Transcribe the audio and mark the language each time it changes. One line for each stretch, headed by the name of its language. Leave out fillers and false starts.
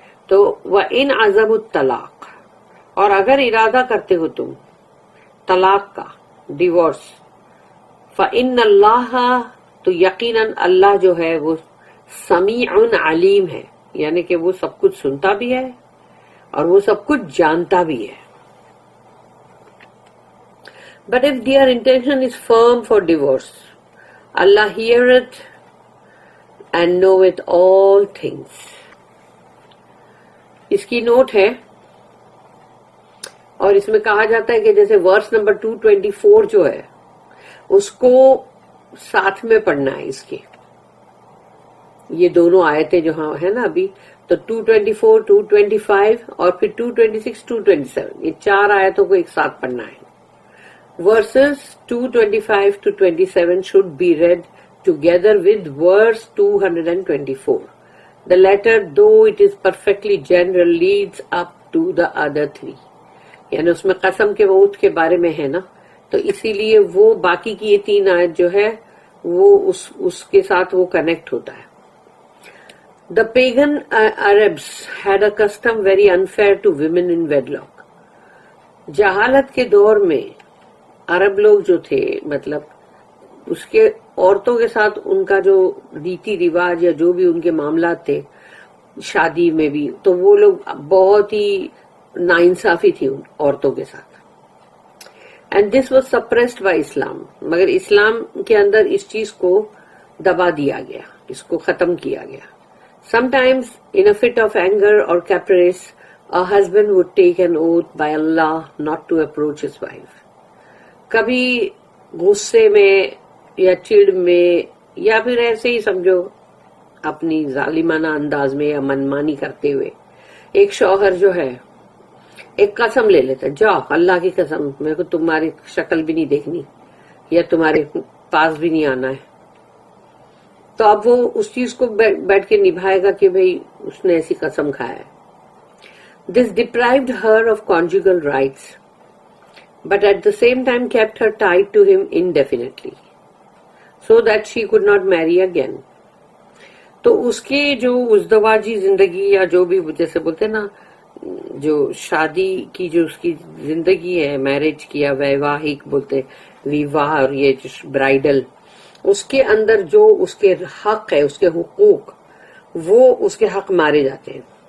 Urdu: تو
Arabic: وَإِنْ عَزَمُوا الطَّلَاقَ،
Urdu: اور اگر ارادہ کرتے ہو تم طلاق کا، ڈیورس،
Arabic: فَإِنَّ اللَّهَ،
Urdu: تو یقیناً اللہ جو ہے وہ سمیع علیم ہے، یعنی کہ وہ سب کچھ سنتا بھی ہے اور وہ سب کچھ جانتا بھی ہے.
English: But if their intention is firm for divorce, Allah heareth and knoweth all things.
Urdu: اس کی نوٹ ہے، اور اس میں کہا جاتا ہے کہ جیسے ورس نمبر 224 جو ہے اس کو ساتھ میں پڑھنا ہے اس کے، یہ دونوں آیتیں جو ہاں ہے نا ابھی، تو 224 225 اور پھر 226 227، یہ 4 آیتوں کو ایک ساتھ پڑھنا ہے.
English: Verses 225 to 27 should be read together with verse 224. The latter, though it is perfectly general, leads up to the other 3.
Urdu: یعنی اس میں قسم کے وعود کے بارے میں ہے نا، تو اسی لیے وہ باقی کی یہ 3 آیت جو ہے وہ اس کے ساتھ وہ کنیکٹ ہوتا ہے.
English: The pagan Arabs had a custom very unfair to women in wedlock.
Urdu: جہالت کے دور میں عرب لوگ جو تھے مطلب اس کے عورتوں کے ساتھ ان کا جو ریتی رواج یا جو بھی ان کے معاملات تھے شادی میں بھی، تو وہ لوگ بہت ہی ناانصافی تھی ان عورتوں کے ساتھ.
English: And this was suppressed by Islam.
Urdu: مگر اسلام کے اندر اس چیز کو دبا دیا گیا، اس کو ختم کیا گیا.
English: Some times in a fit of anger اور caprice a husband would take an oath by Allah not to approach his wife.
Urdu: کبھی غصے میں یا چڑ میں یا پھر ایسے ہی سمجھو اپنی ظالمانہ انداز میں یا منمانی کرتے ہوئے ایک شوہر جو ہے ایک قسم لے لیتا، جاؤ اللہ کی قسم میرے کو تمہاری شکل بھی نہیں دیکھنی یا تمہارے پاس بھی نہیں آنا ہے. تو اب وہ اس چیز کو بیٹھ کے نبھائے گا کہ بھئی اس نے ایسی قسم کھایا ہے.
English: This deprived her of conjugal rights, but at the same time kept her tied to him indefinitely, so that she could not marry again.
Urdu: تو اس کے جو ازدواجی زندگی یا جو بھی جیسے بولتے ہیں نا جو شادی کی جو اس کی زندگی ہے، میرج کی یا ویواہک بولتے ویواہ اور یہ جو برائڈل، اس کے اندر جو اس کے حق ہے، اس کے حقوق، وہ اس کے حق مارے جاتے ہیں.